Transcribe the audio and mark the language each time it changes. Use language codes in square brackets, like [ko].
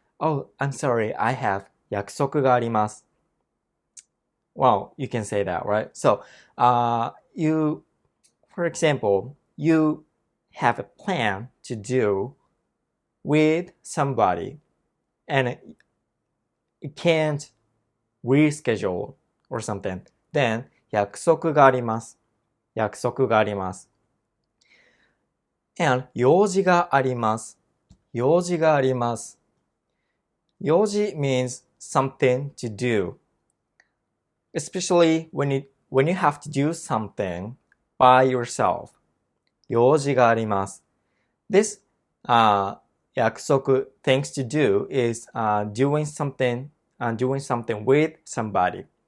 [en] Oh, I'm sorry, I have [ja] 約束があります。 [en] Well, you can say that, right? So, for example, you have a plan to do with somebody and you can't reschedule or something. [ja] Then, 約束があります。約束があります。 And 用事があります。用事があります。 [en] 用事 means something to do. Especially when you have to do something by yourself. [ja] 用事があります。 [en] This 約束 things to do is doing something with somebody.